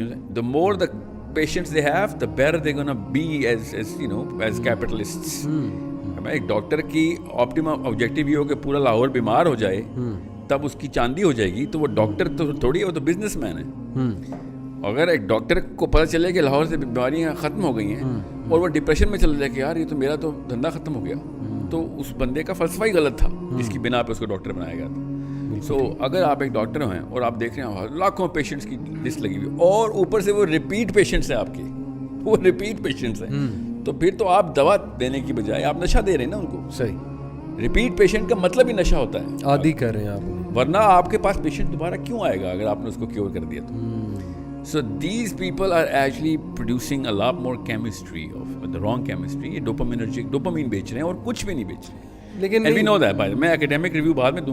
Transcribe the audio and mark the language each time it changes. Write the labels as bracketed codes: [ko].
[en] The more the patients they have, the better they're gonna be as capitalists. [ur] ایک doctor کی optimum objective یہ ہو کہ پورا لاہور بیمار ہو جائے تب اس کی چاندی ہو جائے گی, تو وہ ڈاکٹر تو تھوڑی ہے, وہ تو بزنس مین ہے. اگر ایک ڈاکٹر کو پتہ چلے کہ لاہور سے بیماریاں ختم ہو گئی ہیں اور وہ ڈپریشن میں چلا جائے کہ یار یہ تو میرا تو دھندا ختم ہو گیا, تو اس بندے کا فلسفہ ہی غلط تھا جس کی بنا پہ اس کو ڈاکٹر بنایا گیا تھا. سو اگر آپ ایک ڈاکٹر ہیں اور آپ دیکھ رہے ہیں لاکھوں پیشنٹس کی لسٹ لگی ہوئی اور اوپر سے وہ ریپیٹ پیشنٹس ہیں, آپ کے وہ ریپیٹ پیشنٹس ہیں, تو پھر تو آپ دوا دینے کی بجائے آپ نشہ دے رہے ہیں نا ان کو. صحیح. ریپیٹ پیشنٹ کا مطلب ہی نشہ ہوتا ہے, عادی کر رہے ہیں آپ, ورنہ آپ کے پاس پیشنٹ دوبارہ کیوں آئے گا اگر آپ نے اس کو کیور کر دیا تو. [en] So these people are actually producing a lot more chemistry of the wrong chemistry. [ur] یہ ڈوپامین بیچ رہے ہیں اور کچھ بھی نہیں بیچ رہے. [en] لیکن we know that. [ur] میں اکیڈیمک ریویو بعد میں دوں گا.